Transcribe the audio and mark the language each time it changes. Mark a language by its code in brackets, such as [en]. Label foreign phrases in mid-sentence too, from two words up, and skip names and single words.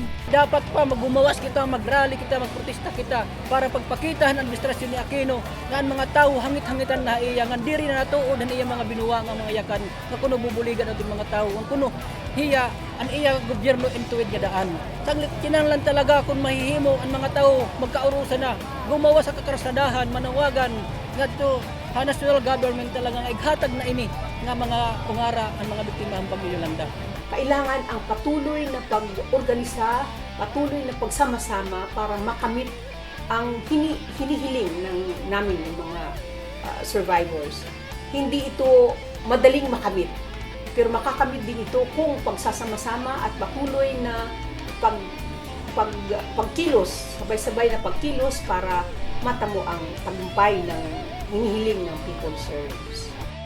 [war] Dapat pa magumawas kita, magrally kita, magprotesta kita para pagpakita ang administrasyon ni Aquino nga ang mga tao hangit-hangitan na iya nga diri na natuod ang iya mga binuwa nga mga yakan nga kuno bubuligan aton mga tao ang kuno hiya ang iya gobyerno intuwid nga daan. Taglit kinahanglan talaga kung mahihimo ang mga tao magkaurusan na gumawa sa kakrasadahan manawagan ngadto ha national government talaga nga ighatag na ini nga mga ungara ang mga biktima ng bagyo Yolanda. [tl] Kailangan ang patuloy na pag-organisa, patuloy na pagsama-sama para makamit ang hinihiling namin ng mga survivors. Hindi ito madaling makamit, pero makakamit din ito kung pagsasama-sama at patuloy na pagkilos, sabay-sabay na pagkilos para matamo ang tagumpay ng hinihiling ng People's Service.